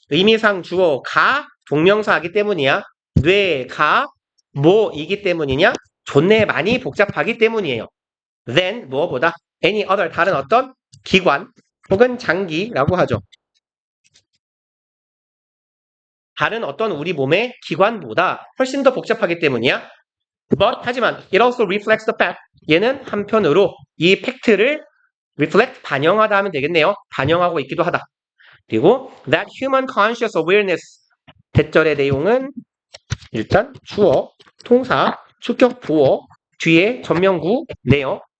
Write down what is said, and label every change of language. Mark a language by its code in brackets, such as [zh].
[ko] 의미상 주어가 동명사이기 때문이야. 뇌가 뭐이기 때문이냐? 존내 많이 복잡하기 때문이에요. Then 무엇보다 [en] any other [ko] 다른 어떤 기관 혹은 장기라고 하죠. 다른 어떤 우리 몸의 기관보다 훨씬 더 복잡하기 때문이야. [en] But [ko] 하지만 [en] it also reflects the fact. [ko] 얘는 한편으로 이 팩트를 reflect 반영하다 하면 되겠네요. 반영하고 있기도 하다. 그리고 [en] that human conscious awareness [ko] 대절의 내용은 일단 주어, 동사, 주격, 보어 뒤에 전명구네요.